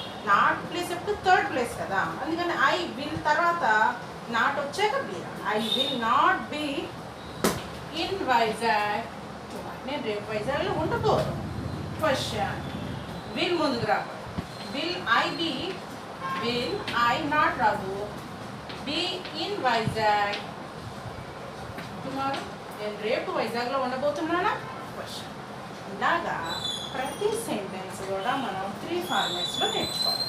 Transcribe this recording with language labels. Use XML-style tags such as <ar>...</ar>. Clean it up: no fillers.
<te>Not place ఎప్పుడు third place కదా, అందుకని</te> <en>I will</en> <te>తర్వాత నాట్ వచ్చాక B.</te> <en>I will not be in Vizag tomorrow.</en> <te>నేను రేపు వైజాగ్లో ఉండబోదు. క్వశ్చన్ విల్ ముందుకు రావాలి.</te> <en>will I be, will I not</en> <te>రాదు.</te> <en>Be in Vizag tomorrow.</en> <te>నేను రేపు వైజాగ్లో ఉండబోతున్నానా క్వశ్చన్. ఇలాగా ప్రతి సెంటెన్స్ కూడా మనం 3 ఫార్మాట్స్లో నేర్చుకోవాలి.</te>